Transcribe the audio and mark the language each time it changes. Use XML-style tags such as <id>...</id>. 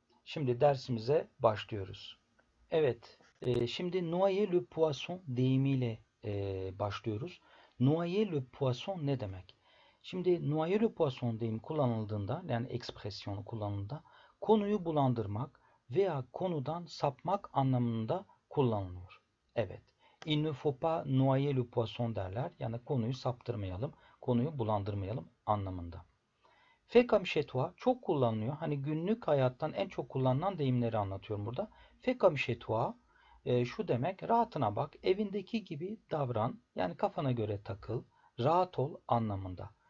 <tr>Şimdi dersimize başlıyoruz. Evet, şimdi</tr> <fr>noyer le poisson</fr> <tr>deyimiyle başlıyoruz.</tr> <fr>Noyer le poisson</fr> <tr>ne demek? Şimdi</tr> <fr>noyer le poisson</fr> <tr>deyimi kullanıldığında, yani ekspresyonu kullanıldığında konuyu bulandırmak veya konudan sapmak anlamında kullanılıyor. Evet,</tr> <fr>il ne faut pas noyer le poisson</fr> <tr>derler. Yani konuyu saptırmayalım, konuyu bulandırmayalım anlamında.</tr> <fr>Fais comme chez toi</fr> <tr>çok kullanılıyor. Hani günlük hayattan en çok kullanılan deyimleri anlatıyorum burada.</tr> <fr>Fais comme chez toi</fr> <tr>şu demek, rahatına bak, evindeki gibi davran, yani kafana göre takıl, rahat ol anlamında.</tr>